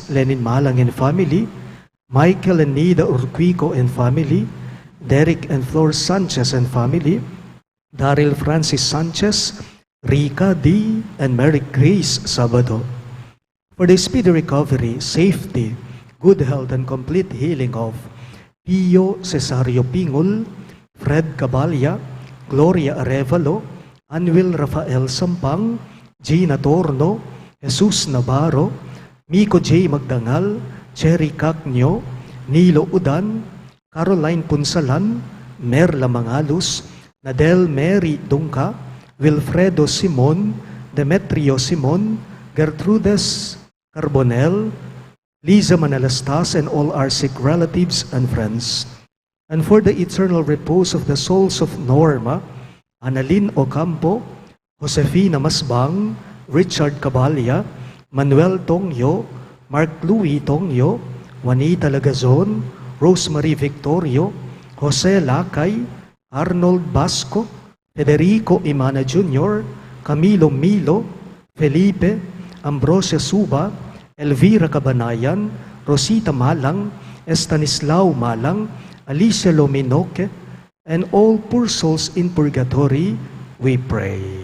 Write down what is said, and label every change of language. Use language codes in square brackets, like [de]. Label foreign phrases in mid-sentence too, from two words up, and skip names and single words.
[en] Lenin Malang and family, Michael and Nida Urquico and family, Derek and Flor Sanchez and family, Daryl Francis Sanchez, Rika D. and Mary Grace Sabado. For the speedy recovery, safety, good health, and complete healing of Pio Cesario Pingol, Fred Cabalya, Gloria Arevalo, Anwil Rafael Sampang, Gina Torno, Jesus Navarro, Miko J. Magdangal, Cherry Cacnyo, Nilo Udan, Caroline Punsalan, Merla Mangalus, Nadel Mary Dungka, Wilfredo Simon, Demetrio Simon, Gertrudes Carbonel, Liza Manalastas, and all our sick relatives and friends. And for the eternal repose of the souls of Norma, Annalyn Ocampo, Josefina Masbang, Richard Cabalya, Manuel Tongyo, Mark Louis Tongyo, Juanita Lagazon, Rosemary Victorio, Jose Lakay, Arnold Basco, Federico Imana Jr., Camilo Milo, Felipe, Ambrosia Suba, Elvira Cabanayan, Rosita Malang, Estanislao Malang, Alicia Lominoque, and all poor souls in purgatory, we pray.